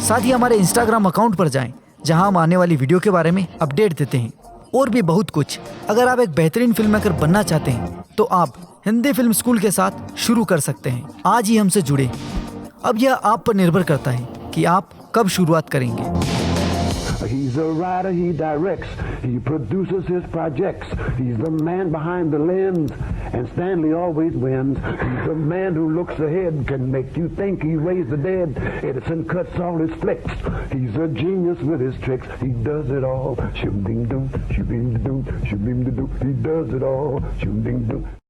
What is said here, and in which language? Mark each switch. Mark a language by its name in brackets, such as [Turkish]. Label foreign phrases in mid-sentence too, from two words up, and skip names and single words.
[Hindi] साथ ही हमारे इंस्टाग्राम अकाउंट पर जाएं, जहां हम आने वाली वीडियो के बारे में अपडेट देते हैं और भी बहुत कुछ। अगर आप एक बेहतरीन [English] film maker [Hindi] बनना चाहते हैं तो आप हिंदी फिल्म स्कूल के साथ शुरू कर सकते हैं। आज ही हमसे जुड़े। अब यह आप पर निर्भर करता है कि आप कब शुरुआत करेंगे। [English] He's a writer, he directs, he produces his projects. He's the man behind the lens, and Stanley always wins. He's the man who looks ahead, can make you think he raised the dead. Edison cuts all his flicks. He's a genius with his tricks. He does it all. Shoom ding doo, shoom ding doo, shoom ding doo. He does it all. Shoom ding doo.